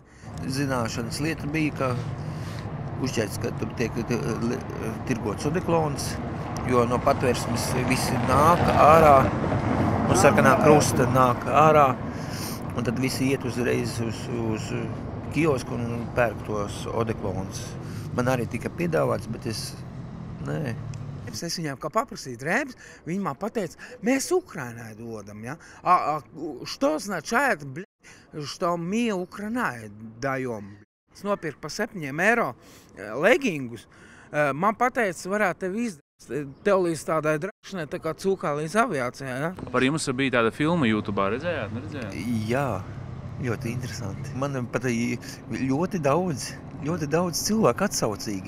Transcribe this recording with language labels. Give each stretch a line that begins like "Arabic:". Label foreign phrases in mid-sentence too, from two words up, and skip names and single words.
Latvian: Zināšanas lieta bija, ka uzķēts, ka tur tiek tirgots odeklons, jo no patvērsmes visi nāk ārā, no sarkanā krusta nāk ārā, un tad visi iet uzreiz uz kiosku un pērk tos odeklons. Man arī tika piedāvāts, bet nē. Es viņām kā paprasīju drēbes, viņi man pateica, mēs Ukrainai dodam, ja?
Russian: Что означает, что мы Украинai даем?
Latvian: Es nopirku pa 7 eiro legingus. Man pateica, varētu tev izdarīt, tev līdz tādai drašanai, tā kā cūkā līdz aviācijai, ja? Par jums bija tāda filma YouTubā, redzējāt, neredzējāt? Jā, ļoti interesanti. Man pat ļoti daudz cilvēku atsaucīgi.